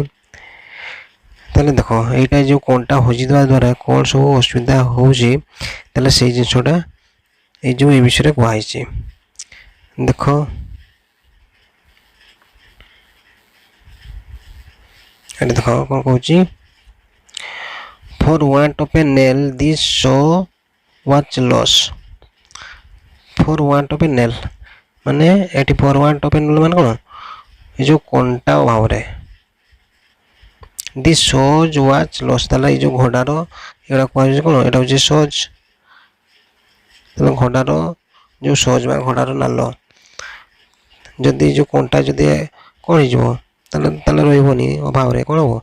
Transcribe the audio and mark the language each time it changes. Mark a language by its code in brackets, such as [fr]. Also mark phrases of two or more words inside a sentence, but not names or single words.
[or] ତାହେଲେ ଦେଖ ଏଇଟା ଯେଉଁ କଣ୍ଟା ହଜିଯିବା ଦ୍ୱାରା କ'ଣ ସବୁ ଅସୁବିଧା ହେଉଛି, ତାହେଲେ ସେଇ ଜିନିଷଟା ଏଇ ଯେଉଁ ଏ ବିଷୟରେ କୁହାହେଇଛି। ଦେଖ ଏଠି ଦେଖ କ'ଣ କହୁଛି? [en] For want of a nail this saw was lost. For want of a nail [or] ମାନେ ଏଠି [en] for want of a nail [or] ମାନେ କ'ଣ? ଏ ଯେଉଁ କଣ୍ଟା ଅଭାବରେ [en] the shoes was lost. [or] ତାହେଲେ ଏଇ ଯେଉଁ ଘୋଡ଼ାର ଏଗୁଡ଼ା କୁହାଯାଉଛି କ'ଣ? ଏଇଟା ହେଉଛି ସୋଜ୍। ତାହେଲେ ଘୋଡ଼ାର ଯେଉଁ ସୋଜ୍ ବା ଘୋଡ଼ାର ନାଲ, ଯଦି ଯେଉଁ କଣ୍ଟା ଯଦି କ'ଣ ହେଇଯିବ ତାହେଲେ ରହିବନି, ଅଭାବରେ କ'ଣ ହେବ?